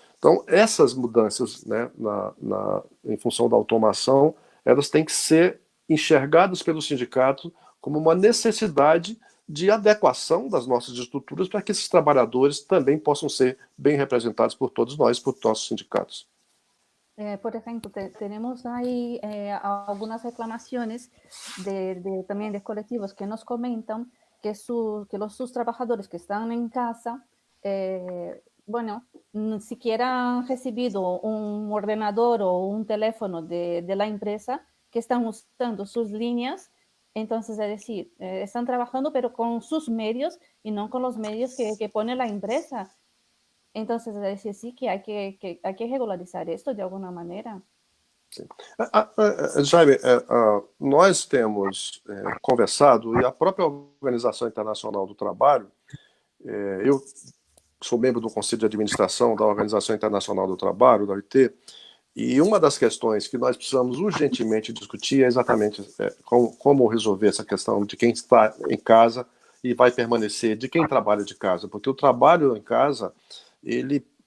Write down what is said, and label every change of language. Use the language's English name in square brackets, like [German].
[Portuguese] Então, essas mudanças, né, em função da automação, elas têm que ser enxergadas pelo sindicato como uma necessidade de adequação das nossas estruturas para que esses trabalhadores também possam ser bem representados por todos nós, por nossos sindicatos. [Spanish] Por ejemplo, tenemos ahí algunas reclamaciones también de colectivos que nos comentan que sus trabajadores que están en casa, bueno, ni siquiera han recibido un ordenador o un teléfono de la empresa, que están usando sus líneas. Entonces, es decir, están trabajando pero con sus medios y no con los medios que pone la empresa. Entonces, es decir, sí que hay que regularizar esto de alguna maneira. [Portuguese] Sim. Jaime, nós temos conversado, e a própria Organização Internacional do Trabalho, eu sou membro do Conselho de Administração da Organização Internacional do Trabalho, da OIT, e uma das questões que nós precisamos urgentemente discutir é exatamente como resolver essa questão de quem está em casa e vai permanecer, de quem trabalha de casa, porque o trabalho em casa, ele